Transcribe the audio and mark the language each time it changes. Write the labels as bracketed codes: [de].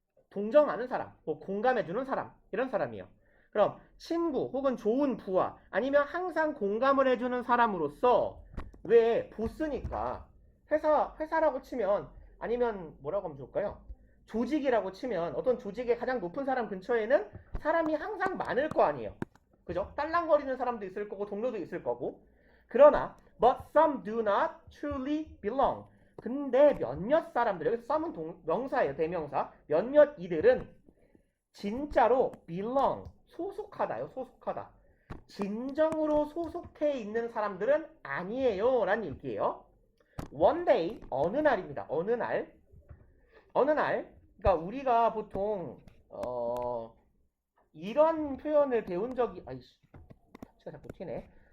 [ko] 동정하는 사람, 뭐 공감해주는 사람 이런 사람이에요. 그럼 친구 혹은 좋은 부하 아니면 항상 공감을 해주는 사람으로서 왜 보스니까 회사라고 치면 아니면 뭐라고 하면 좋을까요? 조직이라고 치면 어떤 조직의 가장 높은 사람 근처에는 사람이 항상 많을 거 아니에요. 그죠? 딸랑거리는 사람도 있을 거고 동료도 있을 거고. 그러나 [en] but some do not truly belong. [ko] 근데 몇몇 사람들, 여기서 some은 명사예요. 대명사. 몇몇 이들은 진짜로 belong, 소속하다요. 소속하다. 진정으로 소속해 있는 사람들은 아니에요 라는 얘기예요. [en] One day, [ko] 어느 날입니다. 어느 날. 그러니까 우리가 보통 이런 표현을 배운 적이 제가 자꾸 튀네.